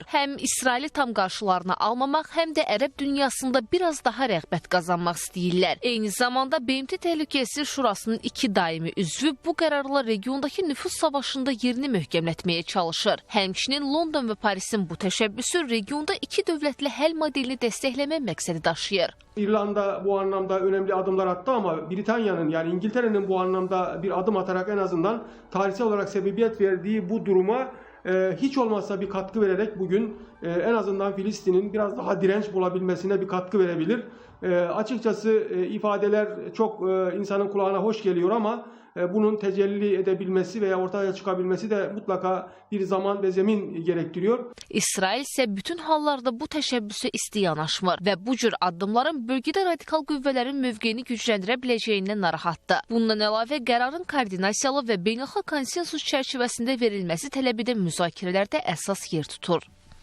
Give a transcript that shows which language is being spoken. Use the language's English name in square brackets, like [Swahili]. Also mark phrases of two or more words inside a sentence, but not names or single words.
[Azerbaijani] Həm İsraili tam qarşılarına almamaq, həm də ərəb dünyasında biraz daha rəğbət qazanmaq istəyirlər. Eyni zamanda BMT Təhlükəsizlik Şurasının 2 daimi üzvü bu qərarla regiondakı nüfuz savaşında yerini möhkəmlətməyə çalışır. Həmçinin London və Parisin bu təşəbbüsü regionda 2 dövlətli həll modelini dəstəkləmək məqsədi daşıyır. [Turkish] İrlanda bu anlamda önemli adımlar attı ama Britanya'nın yani İngiltere'nin bu anlamda bir adım atarak en azından tarihsel olarak sebebiyet verdiği bu duruma hiç olmazsa bir katkı vererek bugün en azından Filistin'in biraz daha direnç bulabilmesine bir katkı verebilir. Açıkçası ifadeler çok insanın kulağına hoş geliyor ama bunun tecelli edebilmesi veya ortaya çıkabilmesi de mutlaka bir zaman ve zemin gerektiriyor. [Azerbaijani] İsrail ise bütün hallarda bu təşəbbüsə isti yanaşmır və bu cür addımların bölgədə radikal qüvvələrin mövqeyini gücləndirə biləcəyindən narahatdır. Bundan əlavə qərarın koordinasiyalı və beynəlxalq konsensus çərçivəsində verilməsi tələb edən müzakirələrdə əsas yer tutur.